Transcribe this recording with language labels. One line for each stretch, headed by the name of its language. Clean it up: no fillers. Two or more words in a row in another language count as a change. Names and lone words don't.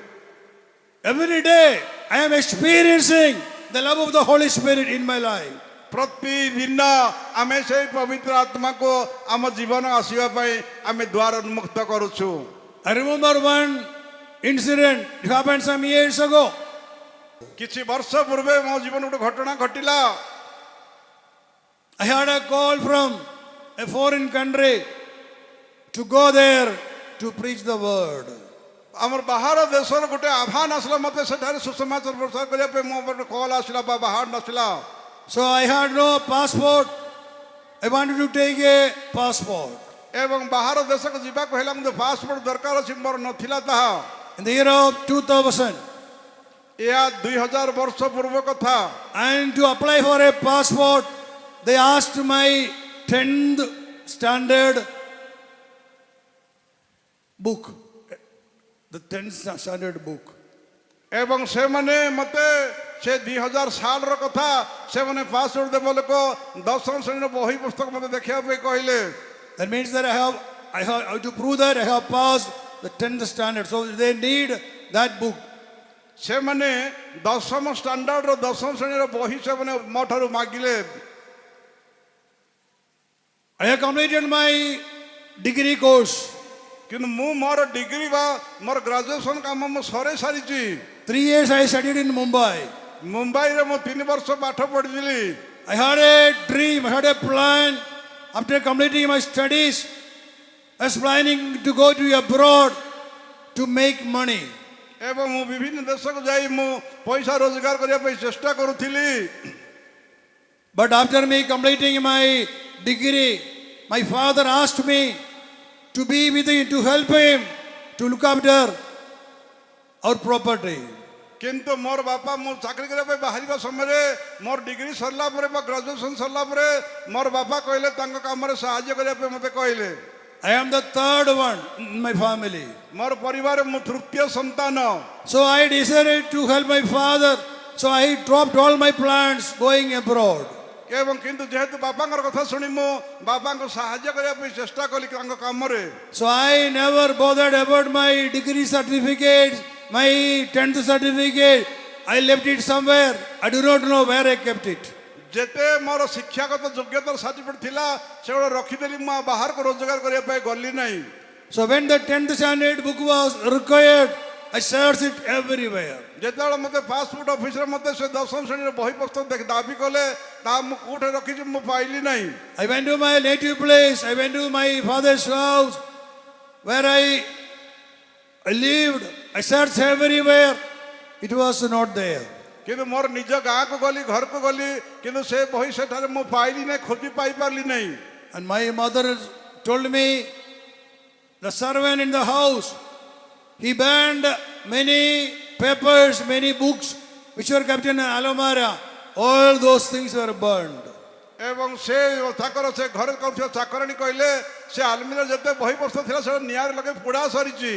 English: Every day I am experiencing the love of the Holy Spirit in my life.
Odia: ପ୍ରତିଦିନ ଆମେ ସେହି ପବିତ୍ର ଆତ୍ମାକୁ ଆମ ଜୀବନ ଆସିବା ପାଇଁ ଆମେ ଦ୍ୱାର ଉନ୍ମୁକ୍ତ କରୁଛୁ
English: I remember one incident, it happened some years ago.
Odia: କିଛି ବର୍ଷ ପୂର୍ବେ ମୋ ଜୀବନ ଗୋଟେ ଘଟଣା ଘଟିଲା
English: I had a call from a foreign country to go there to preach the word.
Odia: ଆମର ବାହାର ଦେଶର ଗୋଟେ ଆହ୍ୱାନ ଆସିଲା ମୋତେ ସେଠାରେ ସୁସମାଚାର ପ୍ରଚାର କରିବା ପାଇଁ ମୋ ଗୋଟେ କଲ୍ ଆସିଲା ବା ବାହାର ଆସିଲା
English: So I had no passport. I wanted to take a passport.
Odia: ଏବଂ ବାହାର ଦେଶକୁ ଯିବାକୁ ହେଲେ ମୋତେ ପାସପୋର୍ଟ ଦରକାର ଅଛି ମୋର ନଥିଲା ତାହା
English: In the year of 2000,
Odia: ଏହା 2000 ବର୍ଷ ପୂର୍ବ କଥା
English: and to apply for a passport, they asked my 10th standard book. The 10th standard book.
Odia: ଏବଂ ସେମାନେ ମୋତେ ସେ 2000 ସାଲର କଥା ସେମାନେ ପାସପୋର୍ଟ ଦେବ ଲୋକ ଦଶମ ଶ୍ରେଣୀର ବହି ପୁସ୍ତକ ମୋତେ ଦେଖିବା ପାଇଁ କହିଲେ
English: That means that I have to prove that I have passed the 10th standard. So they need that book.
Odia: ସେମାନେ ଦଶମ ଷ୍ଟାଣ୍ଡାର୍ଡର ଦଶମ ଶ୍ରେଣୀର ବହି ସେମାନେ ମୋ ଠାରୁ ମାଗିଲେ
English: I have completed my degree course.
Odia: କିନ୍ତୁ ମୁଁ ମୋର ଡିଗ୍ରୀ ବା ମୋର ଗ୍ରାଜୁଏସନ କାମ ମୁଁ ସରେଇ ସାରିଛି
English: 3 years I studied in Mumbai.
Odia: ମୁମ୍ବାଇରେ ମୁଁ 3 ବର୍ଷ ପାଠ ପଢ଼ିଥିଲି
English: I had a dream, I had a plan. After completing my studies, I was planning to go to abroad to make money.
Odia: ଏବଂ ମୁଁ ବିଭିନ୍ନ ଦେଶକୁ ଯାଇ ମୁଁ ପଇସା ରୋଜଗାର କରିବା ପାଇଁ ଚେଷ୍ଟା କରୁଥିଲି
English: But after me completing my degree, my father asked me to be with him, to help him, to look after our property.
Odia: କିନ୍ତୁ ମୋର ବାପା ମୁଁ ଚାକିରି କରିବା ପାଇଁ ବାହାରିବା ସମୟରେ ମୋର ଡିଗ୍ରୀ ସରିଲା ପରେ ବା ଗ୍ରାଜୁଏସନ ସରିଲା ପରେ ମୋର ବାପା କହିଲେ ତାଙ୍କ କାମରେ ସାହାଯ୍ୟ କରିବା ପାଇଁ ମୋତେ କହିଲେ
English: I am the third one in my family.
Odia: ମୋର ପରିବାରରେ ମୁଁ ତୃତୀୟ ସନ୍ତାନ
English: So I decided to help my father. So I dropped all my plans going abroad.
Odia: ଏବଂ କିନ୍ତୁ ଯେହେତୁ ବାପାଙ୍କର କଥା ଶୁଣି ମୁଁ ବାପାଙ୍କୁ ସାହାଯ୍ୟ କରିବା ପାଇଁ ଚେଷ୍ଟା କଲି ତାଙ୍କ କାମରେ
English: So I never bothered about my degree certificate, my 10th certificate. I left it somewhere. I do not know where I kept it.
Odia: ଯେତେ ମୋର ଶିକ୍ଷାଗତ ଯୋଗ୍ୟତାର ସାର୍ଟିଫିକେଟ ଥିଲା ସେଗୁଡ଼ା ରଖିଦେଲି ମୁଁ ଆଉ ବାହାରକୁ ରୋଜଗାର କରିବା ପାଇଁ ଗଲି ନାହିଁ
English: So when the 10th standard book was required, I searched it everywhere.
Odia: ଯେତେବେଳେ ମୋତେ ପାସପୋର୍ଟ ଅଫିସରେ ମୋତେ ସେ ଦଶମ ଶ୍ରେଣୀର ବହି ପୁସ୍ତକ ଦାବି କଲେ ତାହା ମୁଁ କୋଉଠି ରଖିଛି ମୁଁ ପାଇଲି ନାହିଁ
English: I went to my native place. I went to my father's house where I I lived, I searched everywhere. It was not there.
Odia: କିନ୍ତୁ ମୋର ନିଜ ଗାଁକୁ ଗଲି ଘରକୁ ଗଲି କିନ୍ତୁ ସେ ବହି ସେଠାରେ ମୁଁ ପାଇଲି ନାହିଁ ଖୋଜି ପାଇପାରିଲି ନାହିଁ।
English: And my mother told me, the servant in the house, he burned many papers, many books which were kept in an almara. All those things were burned.
Odia: ଏବଂ ସେ ତାଙ୍କର ସେ ଘରେ କରୁଥିବା ଚାକରାଣୀ କହିଲେ ସେ ଆଲମିରା ଯେତେ ବହି ପତ୍ର ଥିଲା ସେଟା ନିଆଁରେ ଲଗେଇ ପୋଡ଼ା ସରିଛି।